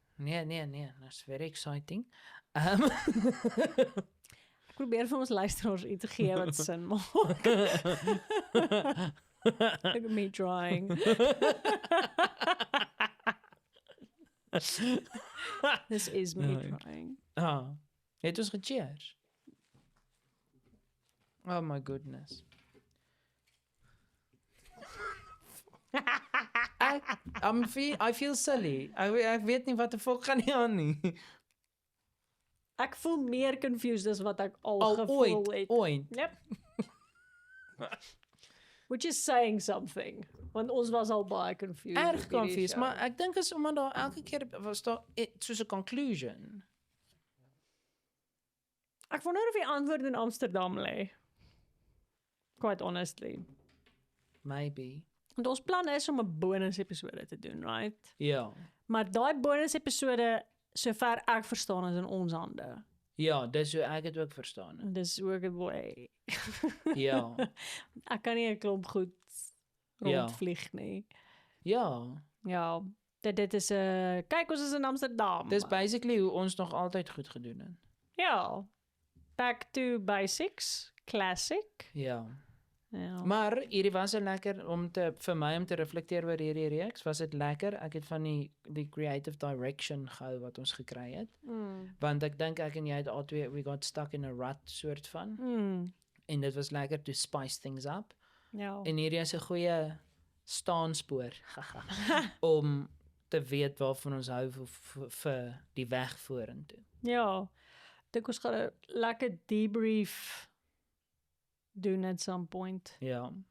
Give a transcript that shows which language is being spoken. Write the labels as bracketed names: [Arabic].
[Afrikaans] Nee, [English] that's very exciting. [Afrikaans] ek probeer vir ons luisteraars iets gee wat sin maak. [English] Look at me trying. This is me trying. [Afrikaans] Het ons gecheers? [English] Oh my goodness. I feel silly. [Afrikaans] Ek weet nie wat die volk gaan nie aan nie. Ek voel meer confused as wat ek al gevoel het. Ooit. [English] Yep. Which is saying something. [Afrikaans] Want ons was al baie confused. Erg confused, maar ek dink is omdat daar elke keer was daar soos 'n conclusion. Ek wonder of die antwoord in Amsterdam lê. [English] Quite honestly. Maybe. [Afrikaans] Want ons plan is om 'n bonus episode te doen, right? Ja. Maar daai bonus episode, sover ek verstaan, is in ons hande. Ja, dis hoe ek dit ook verstaan. Dis ook 'n way. Ja. Ek kan nie 'n klomp goed rondvlieg nie. Ja. Ja, dit is 'n kyk, ons is in Amsterdam. Dis basically hoe ons nog altyd goed gedoen het. [English] Ja. Back to basics, classic. [Afrikaans] Ja. Ja. Maar hierdie was 'n lekker vir my om te reflekteer oor hierdie reeks. Was dit lekker? Ek het van die creative direction gehou wat ons gekry het. Want ek dink ek en jy het albei [English] we got stuck in a rut [Afrikaans] soort van. En dit was lekker [English] to spice things up. [Afrikaans] Ja. En hierdie is 'n goeie staanspoor om te weet waarvan ons hou vir die weg vorentoe. Ja, dink ons gaan 'n lekker debrief doen [English] at some point. [Afrikaans] Ja.